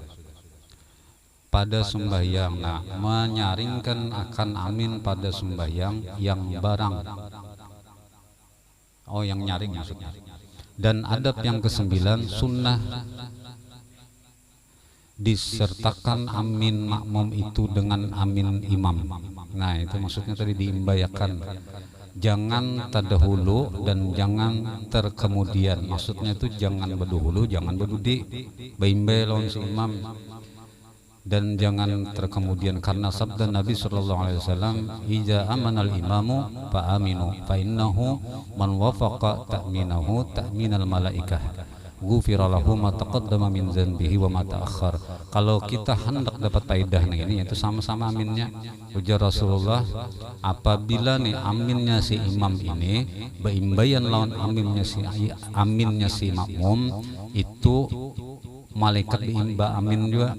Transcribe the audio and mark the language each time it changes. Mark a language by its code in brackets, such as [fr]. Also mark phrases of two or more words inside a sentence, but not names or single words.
[ms] Pada sembahyang, nah menyaringkan akan amin pada sembahyang yang barang. Oh yang nyaring maksudnya. Dan adab yang ke-9, sunnah disertakan amin makmum itu dengan amin imam. [bjn] Nah itu maksudnya tadi diimbayakan. Jangan terdahulu dan jangan terkemudian. Maksudnya itu jangan berdahulu, jangan berdudi, beimbai lawan si imam, dan jangan terkemudian. Karena sabda Nabi SAW, [ar] "إذا أمن الإمام فأمنوا فإنه من وافق تأمينه تأمين الملائكة غفر له ما تقدم من ذنبه وما تأخر." [bjn] Kalau kita hendak dapat faedah ini yaitu sama-sama aminnya. Ujar Rasulullah, apabila nih aminnya si imam ini beimbayan lawan aminnya si makmum, itu malaikat diimba amin juga.